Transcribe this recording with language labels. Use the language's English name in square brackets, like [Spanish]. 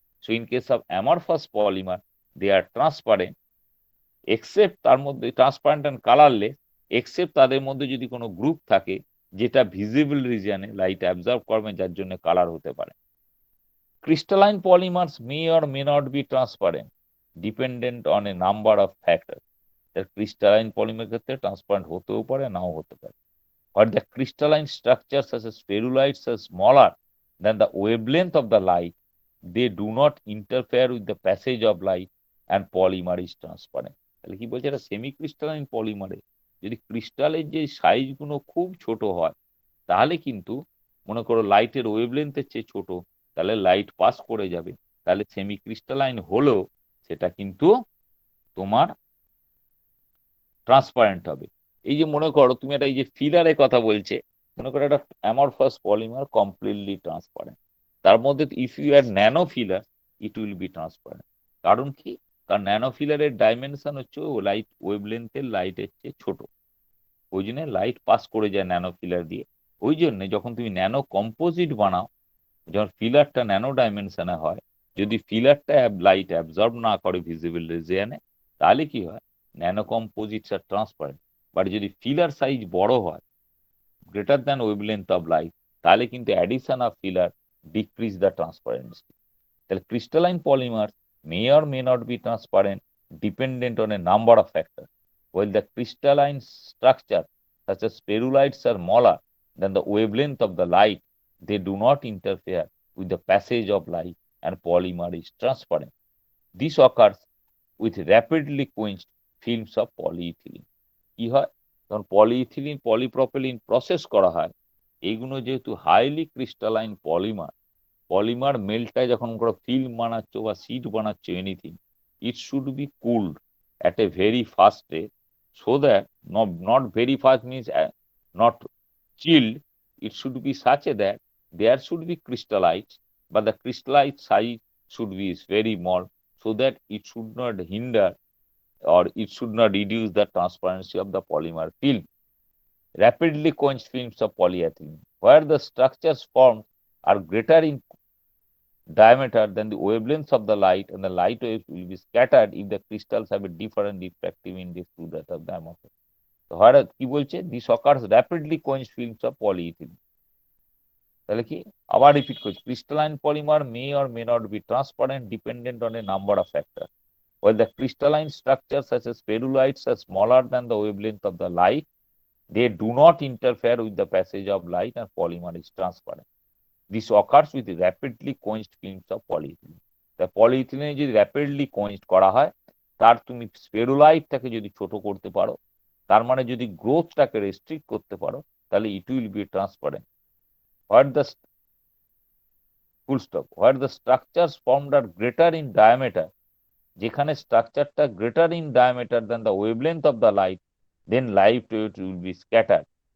[English] So in case of amorphous polymer, they are transparent except [Bangla] তার মধ্যে transparent and colourless, except তাদের মধ্যে যদি কোনো গ্রুপ থাকে যেটা ভিজিবল রিজিয়নে লাইট অ্যাবজর্ব করবে, যার জন্য কালার হতে পারে। [English] Crystalline polymers may or may not be transparent dependent on a number of factor. [Bangla] Crystalline polymer ক্ষেত্রে ট্রান্সপারেন্ট হতেও পারে, নাও হতে পারে। [English] But the crystalline structures such as spherulites are smaller than the wavelength of the light. They do not interfere with the passage of light and polymer is transparent. [Bangla] তাহলে কি বলছে, এটা semi crystalline পলিমারে যদি ক্রিস্টালের যে সাইজগুলো খুব ছোট হয়, তাহলে কিন্তু মনে করো লাইটের ওয়েভলেন্থের চেয়ে ছোট, তাহলে লাইট পাস করে যাবে, তাহলে সেমি ক্রিস্টালাইন হলেও সেটা কিন্তু তোমার ট্রান্সপারেন্ট হবে। এই যে মনে করো তুমি একটা, এই যে ফিলারের কথা বলছে, মনে করো একটা অ্যামরফাস পলিমার কমপ্লিটলি ট্রান্সপারেন্ট, তার মধ্যে [English] If you add nano filler it will be transparent. [Bangla] কারণ কি, কারণ ন্যানো ফিলারের ডাইমেনশন হচ্ছে লাইট ওয়েভলেন্থের লাইটের চেয়ে ছোট, ওই জন্য লাইট পাস করে যায় ন্যানো ফিলার দিয়ে। ওই জন্য যখন তুমি ন্যানো কম্পোজিট বানাও, যখন ফিলারটা ন্যানো ডাইমেনশনে হয়, যদি ফিলারটা লাইট অ্যাবজর্ব না করে ভিজিবল রিজিয়নে, তাহলে কি হয়, ন্যানো কম্পোজিটস আর ট্রান্সপারেন্ট। বাট যদি ফিলার সাইজ বড় হয়, [English] greater than wavelength of light, [Bangla] তাহলে কিন্তু [English] Addition of filler decrease the transparency. তাহলে crystalline polymer may or may not be transparent dependent on a number of factor, while the crystalline structure such as spherulites are smaller than the wavelength of the light, they do not interfere with the passage of light and polymer is transparent. This occurs with rapidly quenched films of polyethylene. [Bangla] কি হয়, যখন polyethylene polypropylene process করা হয়, এইগুলো যেহেতু highly crystalline polymer মেল্টায় যখন কোনো film বানাচ্ছ বা সিট বানাচ্ছ anything, [English] It should be cooled at a very fast rate, so that not very fast means not chilled. It should be such that there should be crystallites, but the crystallite size should be very small, so that it should not hinder or it should not reduce the transparency of the polymer film. rapidly quenched films of polyethylene, where the structures formed are greater in diameter than the wavelengths of the light, and the light waves will be scattered if the crystals have a different refractive index to that of the amorphous. So where [Bangla] কি বলছে, [English] this occurs rapidly quenched films of polyethylene. [Bangla] তাহলে কি আবার repeat করছি, crystalline polymer [English] may or may not be transparent dependent on a number of factors. While the crystalline structures such as spherulites are smaller than the wavelength of the light, they do not interfere with the passage of light and polymer is transparent. This occurs with rapidly quenched films of polyethylene. [Bangla] The polyethylene যদি rapidly quenched করা হয়, তার তুমি স্পেরুলাইটটাকে যদি ছোট করতে পারো, তার মানে যদি গ্রোথটাকে রেস্ট্রিক্ট করতে পারো, তাহলে [English] it will be transparent. Where the full stop, where the structures formed are greater in diameter, [Bangla] যেখানে স্ট্রাকচারটা [English] greater in diameter than the wavelength of the light, then light waves will be scattered.